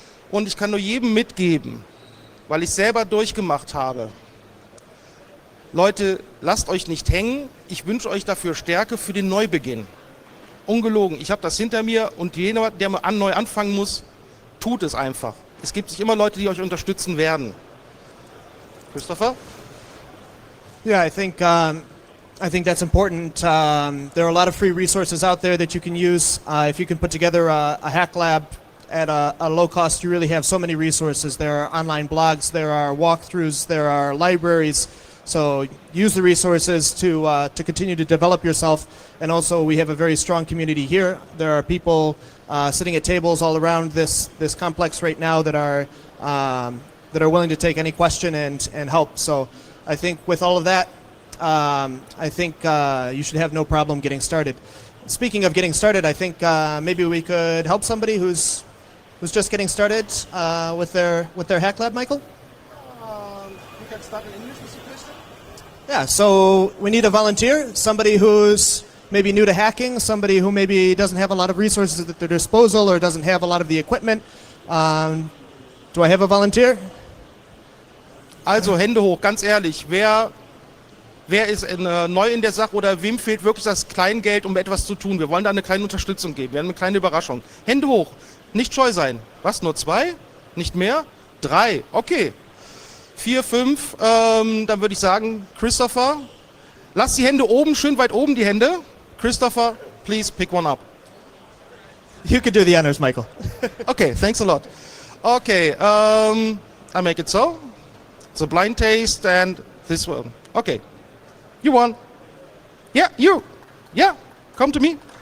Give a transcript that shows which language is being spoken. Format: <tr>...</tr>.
<de>Und ich kann nur jedem mitgeben, weil ich selber durchgemacht habe. Leute, lasst euch nicht hängen. Ich wünsche euch dafür Stärke für den Neubeginn. Ungelogen, ich habe das hinter mir und jeder, der mal neu anfangen muss, tut es einfach. Es gibt sich immer Leute, die euch unterstützen werden. Christopher?</de> <en>Yeah, I think that's important. There are a lot of free resources out there that you can use. If you can put together a hack lab at a low cost, you really have so many resources. There are online blogs, there are walkthroughs, there are libraries. So use the resources to continue to develop yourself. And also we have a very strong community here. There are people sitting at tables all around this complex right now that are willing to take any question and help. So I think with all of that, I think you should have no problem getting started. Speaking of getting started, I think maybe we could help somebody who's just getting started with their hack lab, Michael? We can start in English, Mr. Christian? Yeah, so we need a volunteer, somebody who's maybe new to hacking, somebody who maybe doesn't have a lot of resources at their disposal or doesn't have a lot of the equipment. Do I have a volunteer?</en> <de>Also Hände hoch, ganz ehrlich, wer ist neu in der Sache oder wem fehlt wirklich das Kleingeld, um etwas zu tun? Wir wollen da eine kleine Unterstützung geben, wir haben eine kleine Überraschung. Hände hoch, nicht scheu sein. Was, nur 2? Nicht mehr? 3, okay. 4, 5, dann würde ich sagen, Christopher, lass die Hände oben, schön weit oben die Hände.</de> <en>Christopher, please pick one up. You could do the honors, Michael. Okay, thanks a lot. Okay, I make it so. It's a blind taste and this one. Okay, you won. Yeah, you. Yeah, come to me.</en>